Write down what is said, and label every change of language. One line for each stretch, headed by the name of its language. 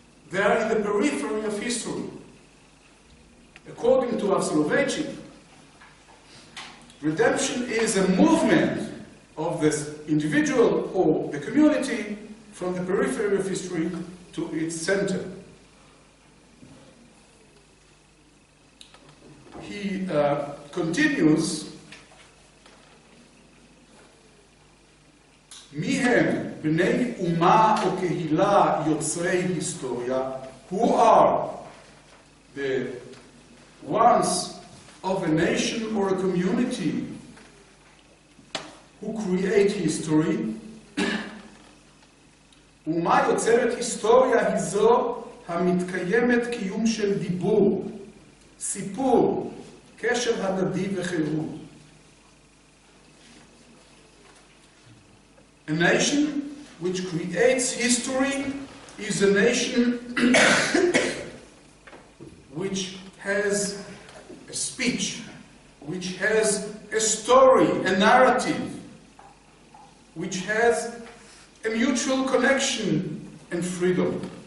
English: They are in the periphery of history. According to Soloveitchik, redemption is a movement of this individual or the community from the periphery of history to its center. He continues,
Hebrew: מי הם בני אומה או קהילה יוצרי היסטוריה?
English: Who are the ones of a nation or a community who create history?
Hebrew: אומה יוצרת היסטוריה היא זו המתקיימת קיום של דיבור, סיפור, קשר הדדי וחירות.
English: A nation which creates history is a nation which has a speech, which has a story, a narrative, which has a mutual connection and freedom.